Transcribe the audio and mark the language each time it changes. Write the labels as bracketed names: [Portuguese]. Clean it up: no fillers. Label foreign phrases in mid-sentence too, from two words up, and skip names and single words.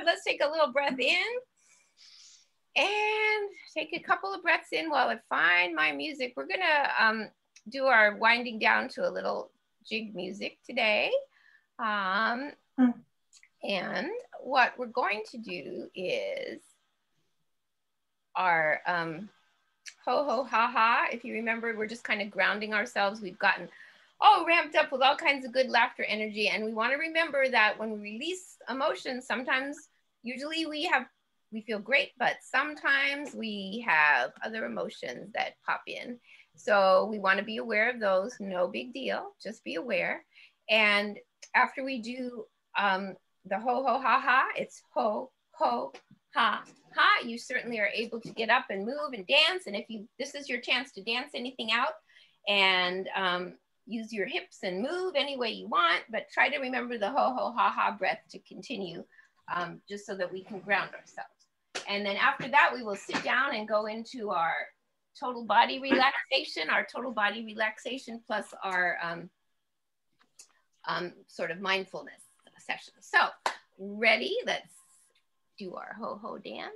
[English] Let's take a little breath in. And take a couple of breaths in while I find my music. We're going to do our winding down to a little jig music today. And what we're going to do is our ho ho ha ha. If you remember, we're just kind of grounding ourselves. We've gotten ramped up with all kinds of good laughter energy. And we want to remember that when we release emotions, sometimes, usually we feel great, but sometimes we have other emotions that pop in. So we want to be aware of those. No big deal, just be aware. And after we do the ho ho ha ha, it's ho ho ha ha. You certainly are able to get up and move and dance. And if this is your chance to dance anything out and use your hips and move any way you want, but try to remember the ho ho ha ha breath to continue, just so that we can ground ourselves. And then after that, we will sit down and go into our total body relaxation, plus our sort of mindfulness session. So ready? Let's do our ho-ho dance.